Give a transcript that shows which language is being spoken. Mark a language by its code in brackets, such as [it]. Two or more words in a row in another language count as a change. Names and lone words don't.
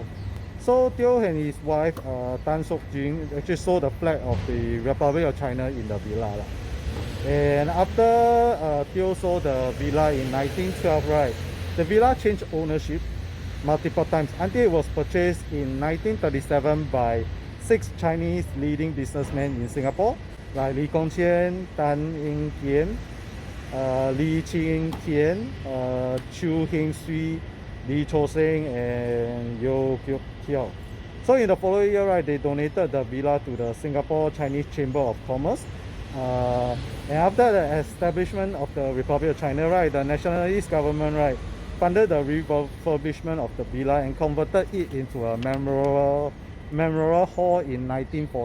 [en] So Teo and his wife Tan Sok Jin actually saw the flag of the Republic of China in the villa. And after Teo sold the villa in 1912, right, the villa changed ownership multiple times until it was purchased in 1937 by 6 Chinese leading businessmen in Singapore, like Li Gongqian, Tan Ying Tian, Li Qing Tian, Chu Hing Sui, Li Cho Seng, and Yolk. So in the following year, right, they donated the villa to the Singapore Chinese Chamber of Commerce. And after the establishment of the Republic of China, right, the nationalist government, right, funded the refurbishment of the villa and converted it into a memorial hall in 1940.